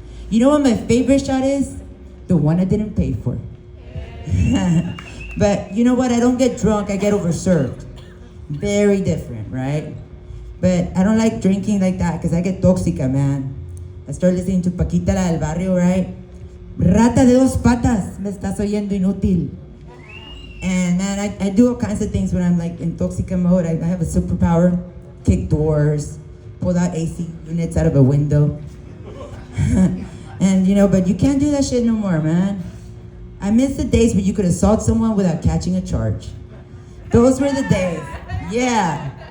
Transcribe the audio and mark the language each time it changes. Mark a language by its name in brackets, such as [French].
[English] You know what my favorite shot is? The one I didn't pay for. But you know what, I don't get drunk, I get overserved. Very different, right? But I don't like drinking like that because I get tóxica, man. I start listening to Paquita la del barrio, right? [Spanish] Rata de dos patas, me estás oyendo inútil. [English] And man, I do all kinds of things when I'm like in tóxica mode. I have a superpower, kick doors, pull out AC units out of a window. And you know, but you can't do that shit no more, man. I miss the days where you could assault someone without catching a charge. Those were the days. Yeah.